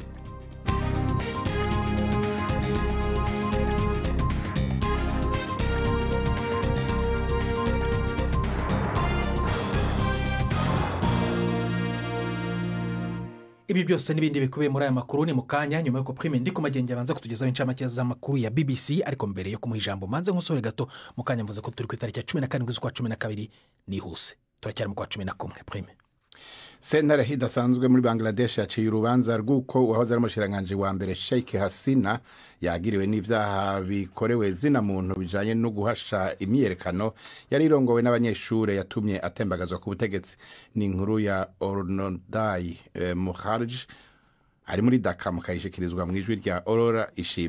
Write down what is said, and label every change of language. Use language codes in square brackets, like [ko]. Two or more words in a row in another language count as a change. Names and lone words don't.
[rw] Ibi byose n'ibindi bikubiye muri aya makuru ni mu kanya, nyuma yuko Prime ndi ku magenge abanza kutugezaho incamake z'amakuru ya BBC. Ariko mbere yo kumuha ijambo manze nk'usore gato mu kanya mvuze ko turi ku itariki ya 17 z'ukwa 12 nihuse. Turacyari mu kwa 11. Prime. [rn] Sentare idasanzwe muri Bangladesh yaciye urubanza rw'uko uwahoze ari umushikiranganji wa mbere Sheikh Hasina yagiriwe n'ivyaha bikorewe zina muntu bijanye no guhasha imyerekano yari irongowe n'abanyeshure yatumye atembagazwa ku butegetsi. Ni inkuru ya Ornodai Mukharj ari muri Dhaka, mukayishikirizwa mu ijwi rya Aurora Ishimwe.